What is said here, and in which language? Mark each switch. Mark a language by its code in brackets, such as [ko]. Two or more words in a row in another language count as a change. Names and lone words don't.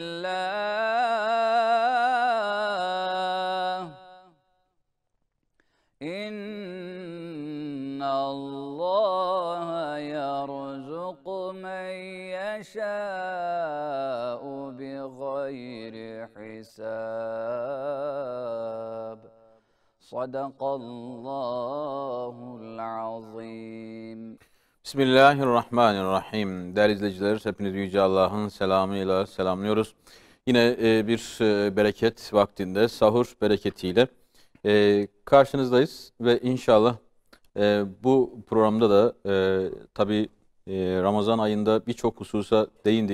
[ar] الله إن الله يرزق من يشاء بغير حساب صدق الله العظيم. Bismillahirrahmanirrahim. [tr] Değerli izleyiciler, hepinizi Yüce Allah'ın selamıyla selamlıyoruz. Yine bir bereket vaktinde, sahur bereketiyle karşınızdayız ve inşallah bu programda da tabii Ramazan ayında birçok hususa değindik.